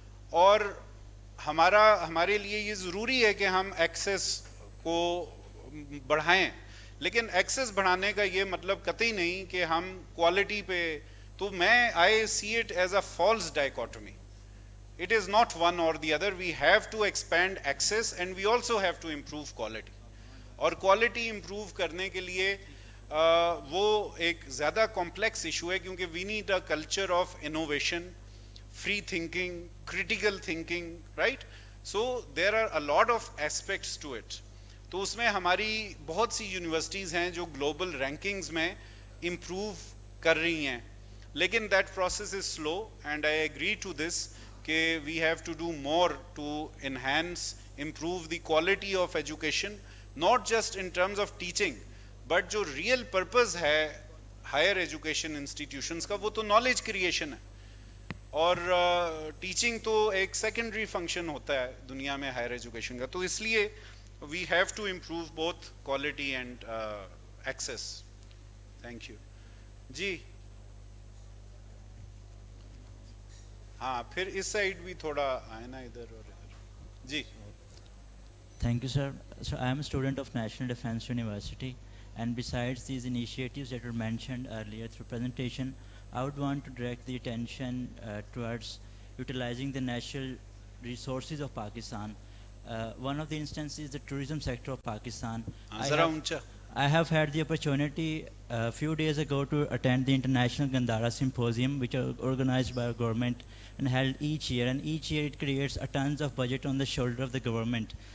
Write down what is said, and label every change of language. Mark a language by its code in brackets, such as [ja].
[ur] اور ہمارے لیے یہ ضروری ہے کہ ہم ایکسیس کو بڑھائیں, لیکن ایکسیس بڑھانے کا یہ مطلب قطعی نہیں کہ ہم کوالٹی پہ, تو میں [en] I see it as a false dichotomy. It is not one or the other. We have to expand access and we also have to improve quality. [ur] اور کوالٹی امپروو کرنے کے لیے وہ ایک زیادہ کمپلیکس ایشو ہے, کیونکہ [en] we need a culture of innovation, [ur] free thinking, critical thinking, right. [en] So there are a lot of aspects to it. [ur] تو اس میں ہماری بہت سی یونیورسٹیز ہیں جو گلوبل رینکنگز میں امپروو کر رہی ہیں, لیکن [en] that process is slow and I agree to this [ur] کہ [en] we have to do more to enhance, improve the quality of education, not just in terms of teaching, but [ur] جو real purpose ہے higher education institutions کا وہ تو knowledge creation ہے, اور teaching تو ایک سیکنڈری فنکشن ہوتا ہے دنیا میں ہائر ایجوکیشن کا. تو اس لیے [en] We have to improve both quality and access. Thank you. [ur] جی ہاں پھر اس سائڈ بھی تھوڑا آئے نا, ادھر اور ادھر. جی [en] Thank you, sir. So I am a student of National Defence University, and besides these initiatives that were mentioned earlier through presentation, I would want to direct the attention towards utilizing the natural resources of Pakistan. One of the instances is the tourism sector of Pakistan. I have had the opportunity a few days ago to attend the International Gandhara Symposium, which are organized by our government and held each year, and each year it creates a tons of budget on the shoulder of the government.